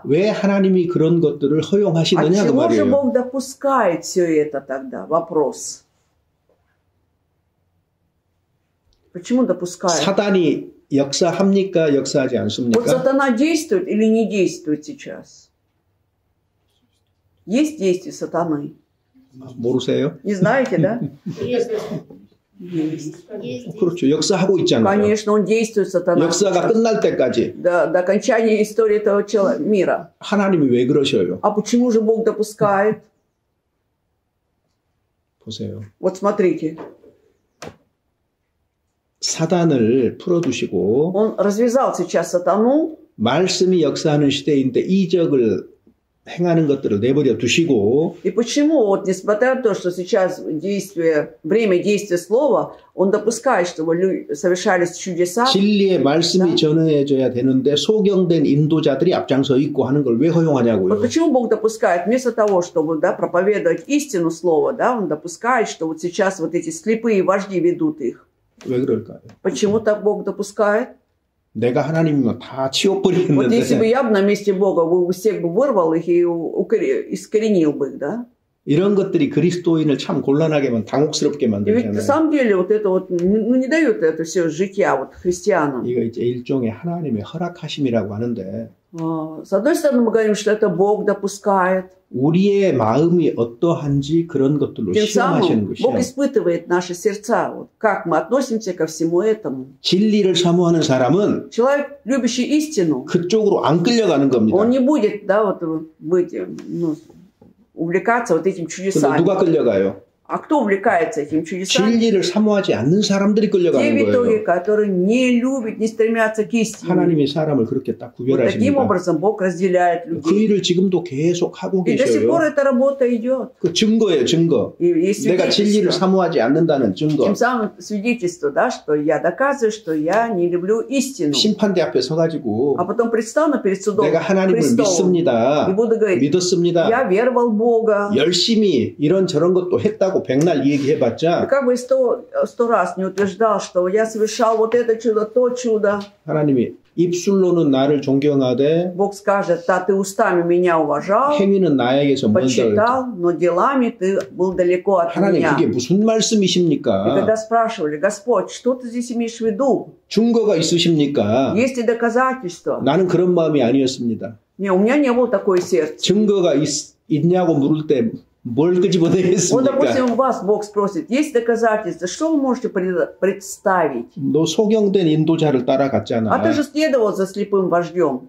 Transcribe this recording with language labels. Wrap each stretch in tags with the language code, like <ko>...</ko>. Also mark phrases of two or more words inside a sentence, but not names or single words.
<ko>왜 하나님이 그런 것들을 허용하시느냐 그</ko> <ru>отчего же</ru> <ko>말이에요.</ko> <ru>Бог допускает все это тогда? Вопрос. Почему допускает?</ru> <ko>사단이 역사합니까? 역사하지</ko> <ru>Вот</ru> <ko>않습니까?</ko> <ru>сатана действует или не действует сейчас? Есть действие сатаны?</ru> <ko>모르세요?</ko> <ru>Не знаете, да? Есть. Есть.</ru> <ko>그렇죠. 역사하고 있잖아요.</ko> <ru>Конечно, он действует, сатана.</ru> <ko>역사가 끝날 때까지</ko> <ru>До окончания истории этого мира.</ru> <ko>하나님이 왜 그러셔요?</ko> <ru>А почему же Бог допускает?</ru> <ko>보세요.</ko> <ru>Вот смотрите.</ru> <ko>사단을 풀어두시고</ko> <ru>Он развязал сейчас сатану,</ru> <ko>말씀이 역사하는 시대인데 이적을 행하는 것들을 내버려 두시고</ko> <ru>И почему, вот, несмотря на то, что сейчас время действия слова, он допускает, чтобы совершались чудеса,</ru> <ko>진리의 말씀이 전해져야 되는데 소경된 인도자들이 앞장서 있고 하는 걸 왜 허용하냐고요.</ko> <ru>вот почему Бог допускает, вместо того, чтобы проповедовать истину слова, он допускает, что вот сейчас вот эти слепые вожди ведут их.</ru> <ko>왜 그럴까요?</ko> <ru>Почему так Бог допускает?</ru> <ko>내가 하나님이면 다 치워버리는데.</ko> <ru>Вот если бы я на месте Бога всех бы вырвал их и искоренил бы их, да?</ru> <ko>이런 것들이 그리스도인을 참 곤란하게 당혹스럽게</ko> <ru>И ведь на</ru> <ko>만들잖아요.</ko> <ru>самом деле вот это вот, не дает это все житья вот христианам.</ru> <ko>이거 이제 일종의 하나님의 허락하심이라고 하는데</ko> <ru>С одной стороны, мы говорим, что это Бог допускает.</ru> <ko>우리의 마음이 어떠한지 그런 것들로</ko> <ru>Тем</ru> <ko>시험하시는</ko> <ru>самым Бог</ru> <ko>것이요.</ko> <ru>испытывает наши сердца. Вот как мы относимся ко всему этому.</ru> <ko>진리를 사모하는 사람은</ko> <ru>Человек, любящий истину,</ru> <ko>그쪽으로 안 끌려가는 겁니다.</ko> <ru>он не будет, быть, увлекаться вот этим</ru> <ko>근데</ko> <ru>чудесами.</ru> <ko>누가 끌려가요?</ko> <ru>А кто увлекается этим чудесами?</ru> <ko>진리를 사모하지 않는 사람들이</ko> <ru>Те</ru> <ko>끌려가는</ko> <ru>в итоге,</ru> <ko>거예요.</ko> <ru>которые не любят, не стремятся к истине.</ru> <ko>하나님이 사람을 그렇게 딱</ko> <ru>Вот таким</ru> <ko>구별하십니다.</ko> <ru>образом Бог разделяет</ru> <ko>그</ko> <ru>людей.</ru> <ko>일을 지금도 계속 하고</ko> <ru>И до сих пор</ru> <ko>계셔요.</ko> <ru>эта работа идет.</ru> <ko>그 증거예요, 증거.</ko> <ru>И есть</ru> <ko>내가 진리를</ko> <ru>свидетельство.</ru> <ko>사모하지 않는다는 증거.</ko> <ru>Тем самым свидетельство, что я доказываю, что я не люблю истину.</ru> <ko>심판대 앞에 서가지고</ko> <ru>А потом предстану перед судом</ru> <ko>내가 하나님을</ko> <ru>Христовым</ru> <ko>믿습니다.</ko> <ru>и буду говорить,</ru> <ko>믿었습니다.</ko> <ru>я веровал в Бога.</ru> <ko>열심히 이런 저런 것도 했다고 백날</ko> <ru>И</ru> <ko>얘기해봤자</ko> <ru>как бы сто раз не утверждал, что я совершал вот это чудо, то чудо.</ru> <ko>하나님이 입술로는 나를 존경하되</ko> <ru>Бог скажет, да, ты устами меня уважал,</ru> <ko>행위는 나에게서 멀다.</ko> <ru>почитал, но делами ты был далеко от</ru> <ko>하나님</ko> <ru>меня.</ru> <ko>그게 무슨</ko> <ru>И</ru> <ko>말씀이십니까?</ko> <ru>когда спрашивали, Господь, что ты здесь имеешь в виду?</ru> <ko>증거가 있으십니까?</ko> <ru>Есть ли доказательства?</ru> <ko>나는 그런 마음이 아니었습니다.</ko> <ru>Не, у меня не было такое сердце.</ru> <ko>증거가 있냐고 물을 때 뭘</ko> <ru>Вот,</ru> <ko>끄집어내겠습니까?</ko> <ru>допустим, вас Бог спросит, есть доказательства, что вы можете представить?</ru> <ko>너 소경된 인도자를</ko> <ru>А</ru> <ko>따라갔잖아.</ko> <ru>ты же следовал за слепым вождем.</ru>